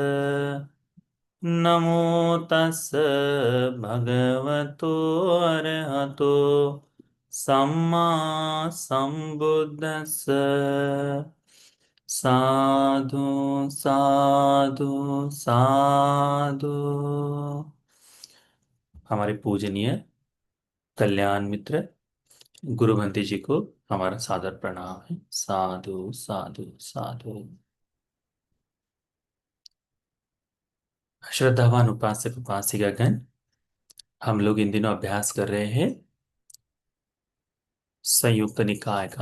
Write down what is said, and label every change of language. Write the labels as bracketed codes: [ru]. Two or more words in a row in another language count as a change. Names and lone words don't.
[pi] नमो तस् भगवतो अरहतो सम्मा संबुद्धस्स। साधु साधु साधु। [hi] हमारे पूजनीय कल्याण मित्र गुरु भंते जी को हमारा सादर प्रणाम है। [pi] साधु साधु साधु। [hi] श्रद्धावान उपासक उपासिकागण, हम लोग इन दिनों अभ्यास कर रहे हैं संयुक्त निकाय का।